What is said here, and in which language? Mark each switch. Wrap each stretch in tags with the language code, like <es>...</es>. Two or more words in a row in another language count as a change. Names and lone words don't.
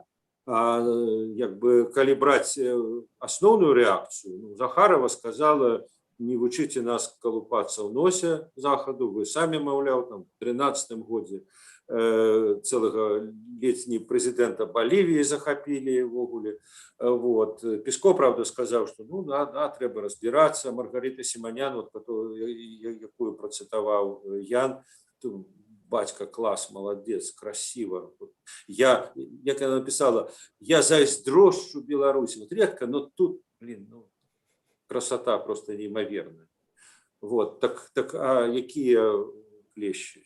<be>А як бы калі браць асноўную рэакцыю, ну, Захарова сказала: не вучыце нас калупацца ў носе захаду, вы самі, маўляў, там в 13-м годзе целого ледзь не прэзідэнта Балівіі захапілі ўвогуле.</be> <ru>Вот. Песко, правда, сказал, что ну да, трэба разбираться. Маргарита Симонян, вот, якую процитовал Ян, батька, класс, молодец, красиво. Як она написала, я зайздрощу Беларуси. Вот редко, но тут, ну, красота просто неимоверная. Вот, так а какие клещи?</ru>